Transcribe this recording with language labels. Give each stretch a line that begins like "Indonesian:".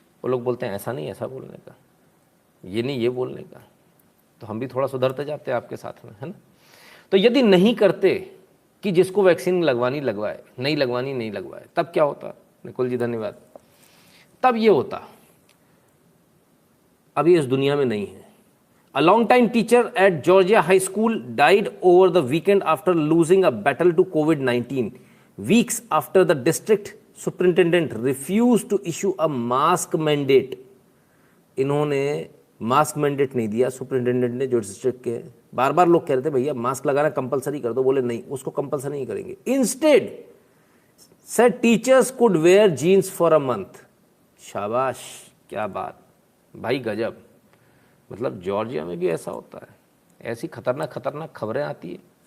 Hindi: वो लोग बोलते हैं ऐसा नहीं, ऐसा बोलने का, ये नहीं, ये बोलने का, तो हम भी थोड़ा सुधरते जाते हैं आपके साथ में, है ना। तो यदि नहीं करते कि जिसको वैक्सीन लगवानी लगवाए, नहीं लगवानी नहीं लगवाए, तब क्या होता? निकुल जी धन्यवाद। तब ये होता, अभी इस दुनिया में नहीं है।
English: A long-time teacher at Georgia High School died over the weekend after losing a battle to COVID-19, weeks after the district superintendent refused to issue a mask mandate.
Hindi: इन्होंने मास्क मैंडेट नहीं दिया, सुपरिटेंडेंट ने, जो district के। बार बार लोग कह रहे थे भैया मास्क लगाना कंपलसरी कर दो, बोले नहीं, उसको कंपलसरी नहीं करेंगे।
English: Instead said teachers could wear jeans for a month.
Hindi: शाबाश, क्या बात भाई, गजब। मतलब जॉर्जिया में भी ऐसा होता है, ऐसी खतरनाक खतरनाक खबरें आती है।